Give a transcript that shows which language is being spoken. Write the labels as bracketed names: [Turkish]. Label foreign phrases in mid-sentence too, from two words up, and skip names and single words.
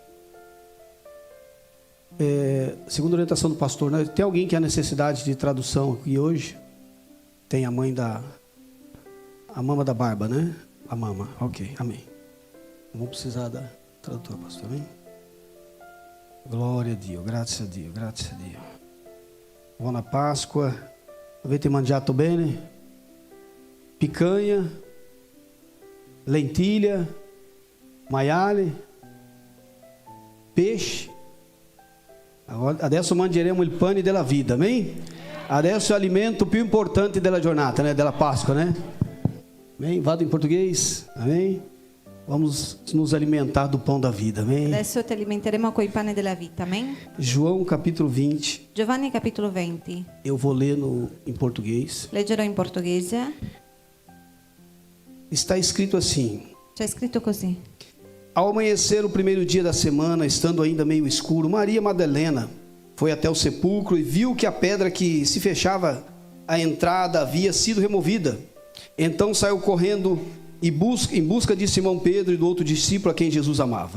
[Portuguese] Segundo a orientação do pastor, né? Tem alguém que há necessidade de tradução aqui hoje? Tem a mama da barba, né? A mama, ok, amém. Não vamos precisar da tradutora, pastor, amém? [Italian] Glória a Dio, grazie a Dio, grazie a Dio. Buona Páscoa. Avete mangiato bene? [Portuguese] Picanha, lentilha, maiale, peixe. [Italian] Adesso mangeremo il pane della vita, amém? Adesso è l'alimento più importante della giornata, né? Della Páscoa, né? Amém? Vado [Portuguese] em português, [Italian] amém? [Portuguese] Vamos nos alimentar do pão da vida, amém? [Italian] Adesso ti alimenteremo coi pane della vita, amém? [Portuguese] João capítulo 20. [Italian] Giovanni capitolo 20. [Portuguese] Eu vou ler em português. [Italian] Leggerò in portoghese. [Portuguese] Está escrito assim: [Italian] C'è scritto così. [Portuguese] Ao amanhecer o primeiro dia da semana, estando ainda meio escuro, Maria Madalena foi até o sepulcro e viu que a pedra que se fechava à entrada havia sido removida. Então saiu correndo em busca de Simão Pedro e do outro discípulo a quem Jesus amava.